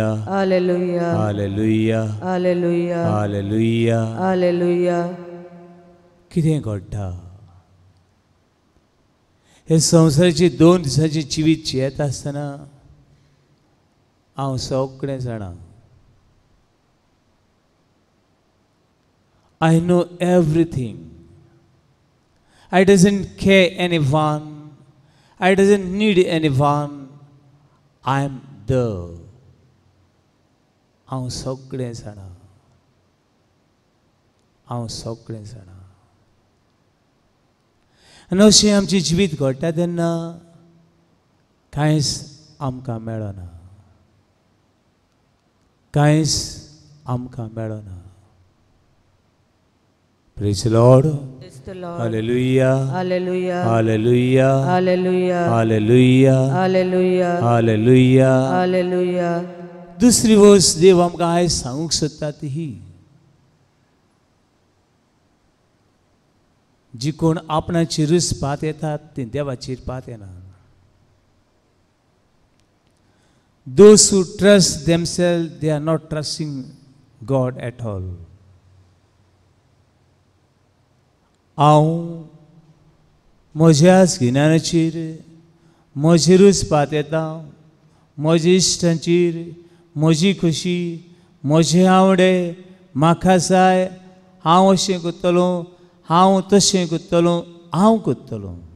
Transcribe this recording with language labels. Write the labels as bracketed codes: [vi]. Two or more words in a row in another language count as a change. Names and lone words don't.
[kok] हालेलुया. हालेलुया. हालेलुया. हालेलुया. हालेलुया. कितें घडटा? हे संवसाराची 2 दिसांची जिवीत जियेता आसतना हांव सगळें जाणा. [en] I know everything. I doesn't care anyone. I doesn't need anyone. I am there. [kok] हांव सगळें जाणा. हांव सगळें जाणा. आनी अशें आमचें जिवीत घडटा तेन्ना कांयच आमकां मेळना. कांयच आमकां मेळना. [en] Praise the Lord. Praise the Lord. [kok] हालेलुया. [en] Hallelujah. [kok] हालेलुया. [en] Hallelujah. [kok] हालेलुया. [en] Hallelujah. [kok] हालेलुया. [en] Hallelujah. [kok] दुसरी वस्त देव आमकां आयज सांगूंक सोदता ती ही, जी कोण आपणाची रूच पात येतात ती देवाचेर पात येना. [en] Those who trust themselves, they are not trusting God at all. [kok] हांव म्हज्या गिन्यानाचेर, म्हजेरूच पात येता, म्हज्या इश्टांचेर, म्हजी खोशी, म्हजे आवडे, म्हाका जाय, हांव अशें करतलो, हांव तशें करतलो, हांव करतलो.